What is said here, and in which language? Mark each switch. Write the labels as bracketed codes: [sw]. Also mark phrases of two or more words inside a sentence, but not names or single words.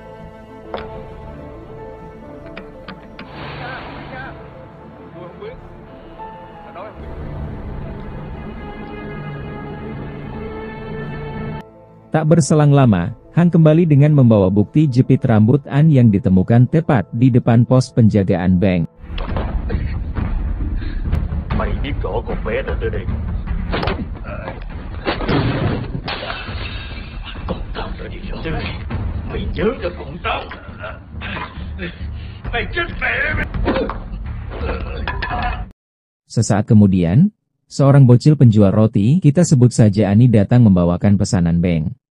[id] Tak berselang lama, Hang kembali dengan membawa bukti jepit rambut An yang ditemukan tepat di depan pos penjagaan Beng. [vi] Mày biết rõ con bé đã tới đây. Con tao đã đi rồi. Mày nhớ cho con tao. Mày chết mẹ mày. [id] Sesaat kemudian, seorang bocil penjual roti, kita sebut saja Ani, datang membawakan pesanan Beng.